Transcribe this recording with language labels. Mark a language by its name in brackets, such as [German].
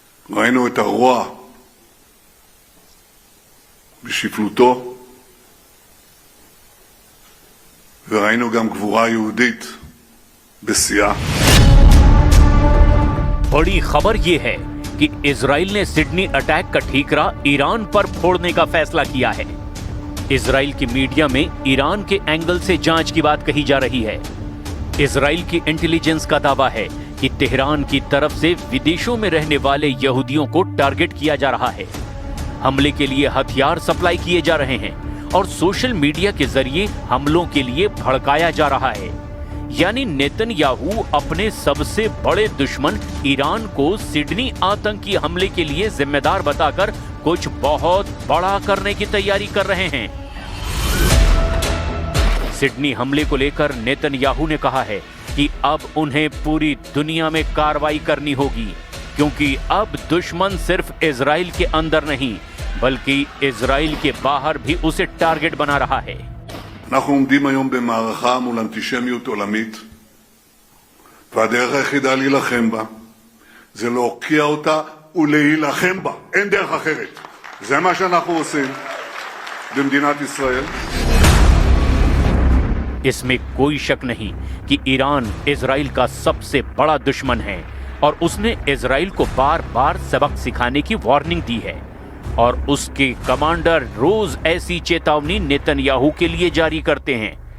[Hebrew] ראינו את הרוע בשפלותו, וראינו גם גבורה יהודית בשיאה. [Hindi] बड़ी खबर यह है कि इजराइल ने सिडनी अटैक का ठीकरा ईरान पर फोड़ने का फैसला किया है। इजराइल की मीडिया में ईरान के एंगल से जांच की बात कही जा रही है। इजराइल की इंटेलिजेंस का दावा है कि तेहरान की तरफ से विदेशों में रहने वाले यहूदियों को टारगेट किया जा रहा है। हमले के लिए हथियार सप्लाई किए जा रहे हैं और सोशल मीडिया के जरिए हमलों के लिए भड़काया जा रहा है। यानी नेतन्याहू अपने सबसे बड़े दुश्मन ईरान को सिडनी आतंकी हमले के लिए जिम्मेदार बताकर कुछ बहुत बड़ा करने की तैयारी कर रहे हैं। सिडनी हमले को लेकर नेतन्याहू ने कहा है कि अब उन्हें पूरी दुनिया में कार्रवाई करनी होगी, क्योंकि अब दुश्मन सिर्फ इजराइल के अंदर नहीं बल्कि इजराइल के बाहर भी उसे टारगेट बना रहा है। [Hebrew] אנחנו עומדים היום במערכה מול אנטישמיות עולמית, והדרך היחידה להילחם בה זה להוקיע אותה ולהילחם בה. אין דרך אחרת. זה מה שאנחנו עושים במדינת ישראל. [Hindi] इसमें कोई शक नहीं कि ईरान इजराइल का सबसे बड़ा दुश्मन है, और उसने इजराइल को बार बार सबक सिखाने की वार्निंग दी है, और उसके कमांडर रोज ऐसी चेतावनी नेतन्याहू के लिए जारी करते हैं।